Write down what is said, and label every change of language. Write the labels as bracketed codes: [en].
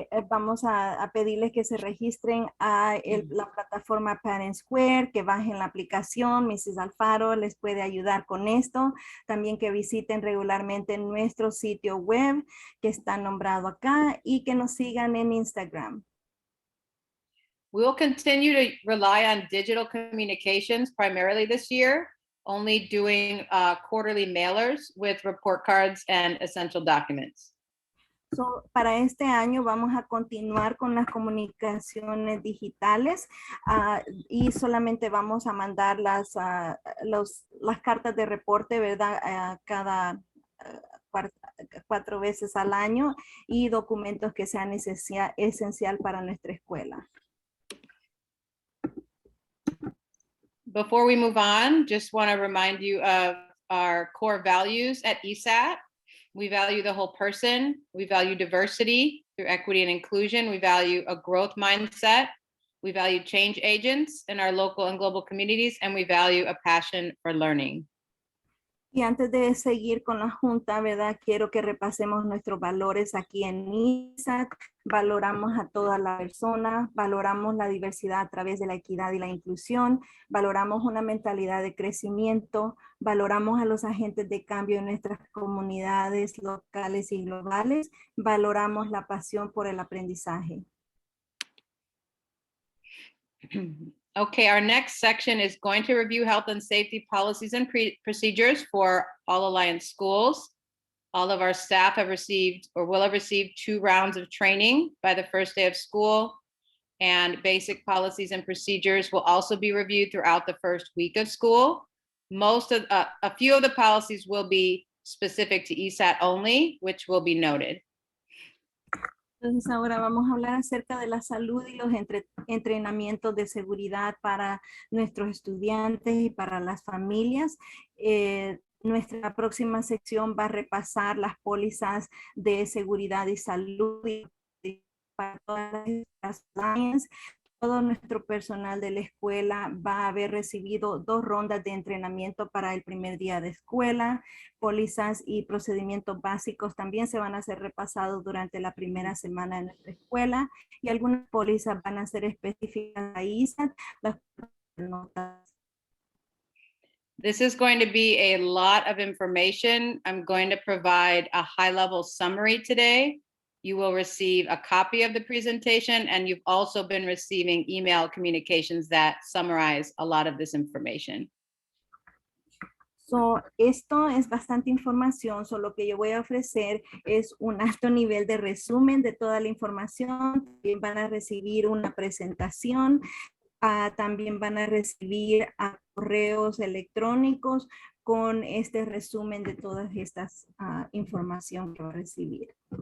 [es] Vamos a pedirles que se registren a la plataforma Parent Square, que bajen la aplicación. Mrs. Alfaro les puede ayudar con esto. También que visiten regularmente nuestro sitio web, que está nombrado acá, y que nos sigan en Instagram. [en] We will continue to rely on digital communications primarily this year, only doing quarterly mailers with report cards and essential documents. [es] So, para este año vamos a continuar con las comunicaciones digitales y solamente vamos a mandar las cartas de reporte, ¿verdad? Cada 4 veces al año, y documentos que sean esencial para nuestra escuela. [en] Before we move on, just want to remind you of our core values at ESAT. We value the whole person. We value diversity through equity and inclusion. We value a growth mindset. We value change agents in our local and global communities, and we value a passion for learning. [es] Y antes de seguir con la junta, ¿verdad? Quiero que repasemos nuestros valores aquí en ESAT. Valoramos a toda la persona, valoramos la diversidad a través de la equidad y la inclusión, valoramos una mentalidad de crecimiento, valoramos a los agentes de cambio en nuestras comunidades locales y globales, valoramos la pasión por el aprendizaje. [en] Okay, our next section is going to review health and safety policies and procedures for all Alliance schools. All of our staff have received or will have received 2 rounds of training by the first day of school, and basic policies and procedures will also be reviewed throughout the first week of school. A few of the policies will be specific to ESAT only, which will be noted. [es] Entonces ahora vamos a hablar acerca de la salud y los entrenamientos de seguridad para nuestros estudiantes y para las familias. Nuestra próxima sección va a repasar las pólizas de seguridad y salud para todas las lliance. Todo nuestro personal de la escuela va a haber recibido 2 rondas de entrenamiento para el primer día de escuela. Pólizas y procedimientos básicos también se van a ser repasados durante la primera semana de nuestra escuela, y algunas pólizas van a ser específicas a ESAT. Las notas. [en] This is going to be a lot of information. I'm going to provide a high-level summary today. You will receive a copy of the presentation, and you've also been receiving email communications that summarize a lot of this information. [es] So, esto es bastante información, so lo que yo voy a ofrecer es un alto nivel de resumen de toda la información. También van a recibir una presentación, también van a recibir correos electrónicos con este resumen de todas estas información que va a recibir.